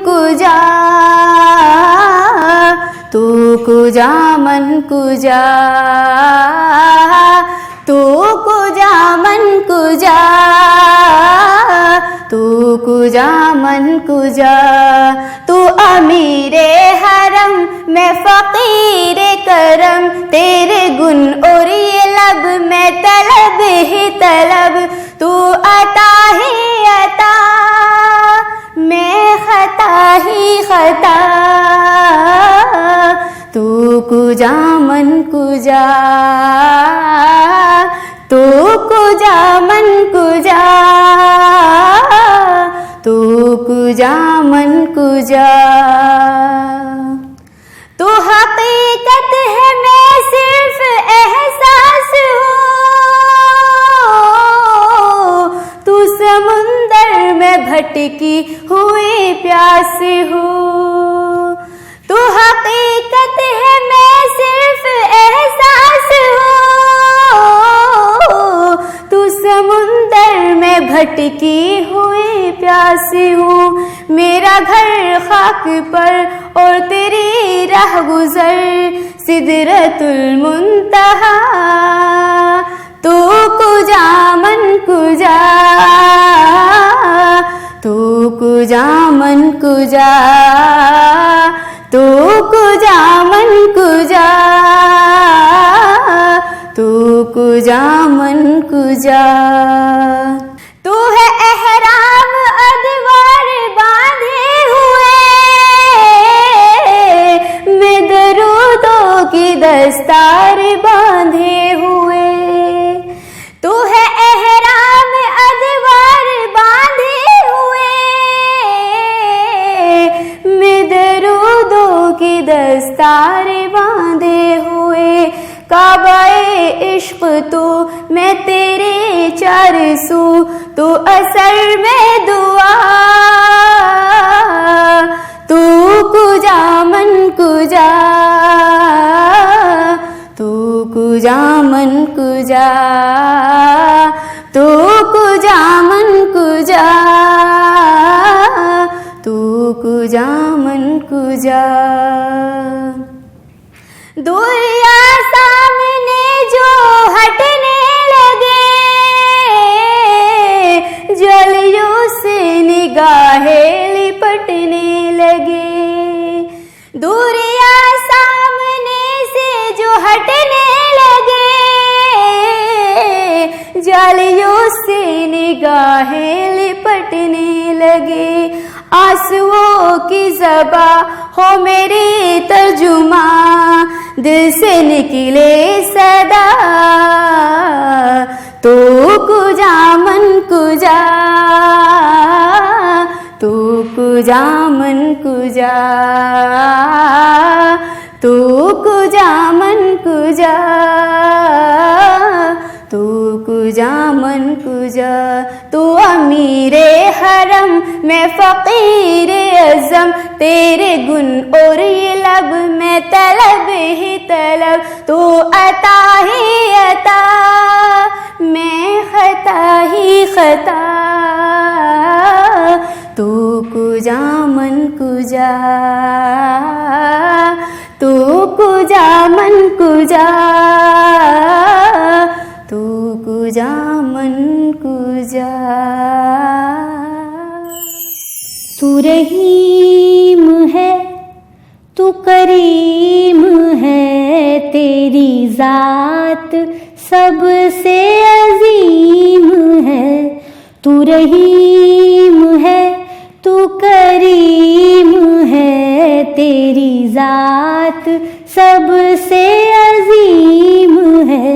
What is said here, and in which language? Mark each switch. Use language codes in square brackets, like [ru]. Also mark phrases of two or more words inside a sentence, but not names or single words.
[fa] کجا تو کجا من کجا تو کجا من کجا تو کجا من کجا تو [ur] امیر حرم میں فقیر کرم تیرے گن اور یہ لب میں طلب ہی طلب تو عطا ہی عطا میں خطا ہی خطا [fa] تو کجا من کجا تو کجا من کجا تو کجا من کجا [ur] تو حقیقت ہے میں صرف احساس ہوں تو سمندر میں بھٹکی ہوئی پیاس ہوں تو حقیقت ہے میں صرف احساس ہوں تو سمندر میں بھٹکی ہوئی پیاس ہوں میرا گھر خاک پر اور تیری راہ گزر سدرۃ المنتہا [fa] تو کجا من کجا تو کجا من کجا تو کجا من کجا تو کجا من کجا [ur] تو ہے احرام ادوار باندھے ہوئے میں درودوں کی دستار باندھے ہوئے تو ہے احرام ادوار باندھے ہوئے میں درودوں کی دستار باندھے ہوئے کعبہ عشق تو میں تیرے چار سو تو اثر میں دعا [fa] تو کجا من کجا تو کجا من کجا تو کجا من کجا تو کجا من کجا [ur] دنیا سامنے جو ہٹنے لگے جلیوں سے نگاہیں لپٹنے لگے دنیا سامنے سے جو ہٹنے لگے جلیوں سے نگاہیں لپٹنے لگے آنسوؤں کی زباں ہو میری ترجمہ دل سے نکلے صدا [fa] تو کجا من کجا تو کجا من کجا تو کجا من کجا تو کجا من کجا تو [ur] امیر حرم میں فقیر اعظم تیرے گن اور یہ لب میں طلب ہی طلب تو عطا ہی عطا میں خطا ہی خطا [fa] تو کجا من کجا تو کجا من کجا تو کجا من کجا [ur] تو رحیم ہے تو کریم ہے تیری ذات سب سے عظیم ہے تو رحیم ہے تو کریم ہے تیری ذات سب سے عظیم ہے